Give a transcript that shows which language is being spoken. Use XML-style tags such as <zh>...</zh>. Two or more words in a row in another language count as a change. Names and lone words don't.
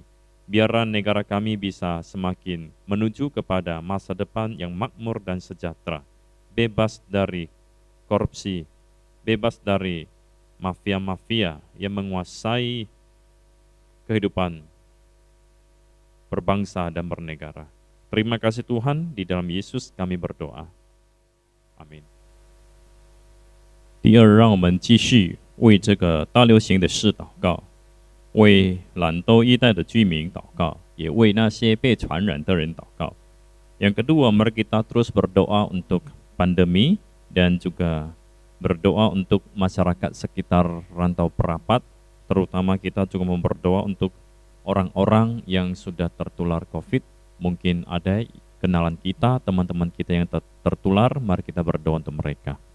<id>Biarlah negara kami bisa semakin menuju kepada masa depan yang makmur dan sejahtera, bebas dari korupsi, bebas dari mafia-mafia yang menguasai kehidupan berbangsa dan bernegara. Terima kasih Tuhan, di dalam Yesus kami berdoa. Amin.</id> <zh>第二，让我们继续为这个大流行的事祷告，为兰州一带的居民祷告，也为那些被传染的人祷告。</zh> <id>Yang kedua, mari kita terus berdoa untuk pandemi dan juga berdoa untuk masyarakat sekitar rantau perapat, terutama kita juga berdoa untuk orang-orang yang sudah tertular COVID. Mungkin ada kenalan kita, teman-teman kita yang tertular, mari kita berdoa untuk mereka.</id>